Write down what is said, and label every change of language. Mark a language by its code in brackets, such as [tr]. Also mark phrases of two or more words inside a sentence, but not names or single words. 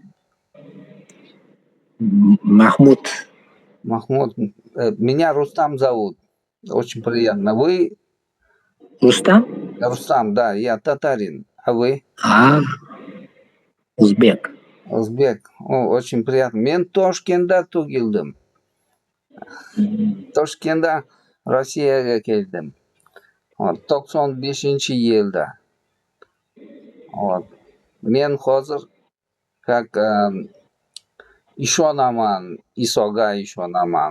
[ru] Махмуд. Махмуд. Меня Рустам зовут. Очень приятно. Вы Рустам? Рустам, да, я татарин. А вы? А, узбек. Узбек. Очень приятно. [uz] Мен Тошкентда тugildim. Toshkentda Rossiyaga keldim. 95-yilda. Men hozir как ishonaman, Isoga ishonaman.